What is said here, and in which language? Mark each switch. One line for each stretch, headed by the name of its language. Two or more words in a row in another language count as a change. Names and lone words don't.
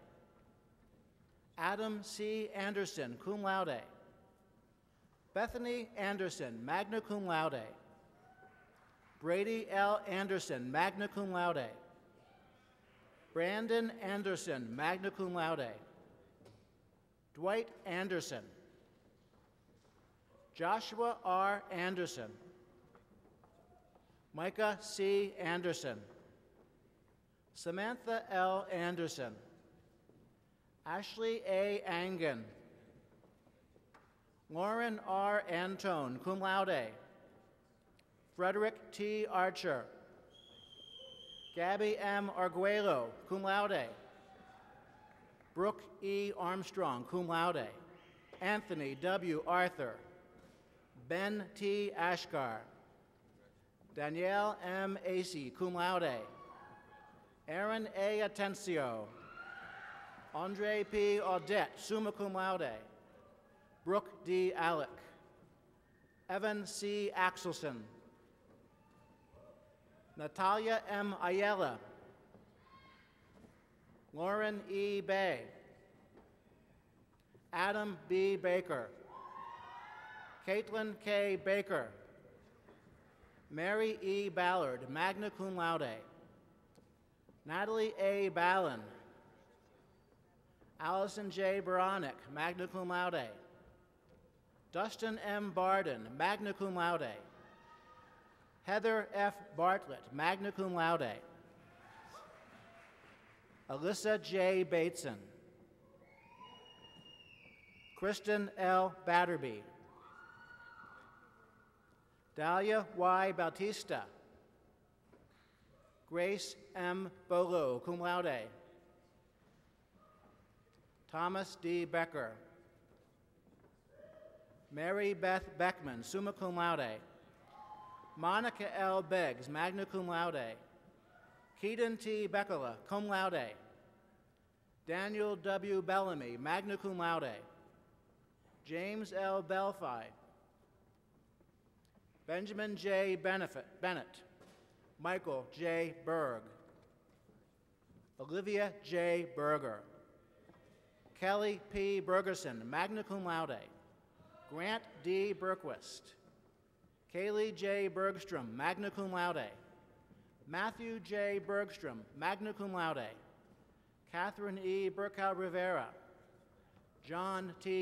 English: Adam C. Anderson,
Latin: cum laude.
English: Bethany Anderson,
Latin: magna cum laude.
English: Brady L. Anderson,
Latin: magna cum laude.
English: Brandon Anderson,
Latin: magna cum laude.
English: Dwight Anderson. Joshua R. Anderson. Micah C. Anderson. Samantha L. Anderson. Ashley A. Angen. Lauren R. Antone,
Latin: cum laude.
English: Frederick T. Archer. Gabby M. Arguello,
Latin: cum laude.
English: Brooke E. Armstrong,
Latin: cum laude.
English: Anthony W. Arthur. Ben T. Ashgar. Danielle M. Acey,
Latin: cum laude.
English: Aaron A. Atencio. Andre P. Audette,
Latin: summa cum laude.
English: Brooke D. Alec. Evan C. Axelson. Natalia M. Ayala. Lauren E. Bay. Adam B. Baker. Caitlin K. Baker. Mary E. Ballard,
Latin: magna cum laude.
English: Natalie A. Ballin. Allison J. Baronic,
Latin: magna cum laude.
English: Dustin M. Barden,
Latin: magna cum laude.
English: Heather F. Bartlett,
Latin: magna cum laude.
English: Alyssa J. Bateson. Kristen L. Batterby. Dahlia Y. Bautista. Grace M. Bolo,
Latin: cum laude.
English: Thomas D. Becker. Mary Beth Beckman,
Latin: summa cum laude.
English: Monica L. Beggs,
Latin: magna cum laude.
English: Keaton T. Beckela,
Latin: cum laude.
English: Daniel W. Bellamy,
Latin: magna cum laude.
English: James L. Belfi, Benjamin J. Bennett, Michael J. Berg, Olivia J. Berger, Kelly P. Bergerson,
Latin: magna cum laude,
English: Grant D. Berquist, Kaylee J. Bergstrom,
Latin: magna cum laude,
English: Matthew J. Bergstrom,
Latin: magna cum laude,
English: Catherine E. Burkow Rivera, John T.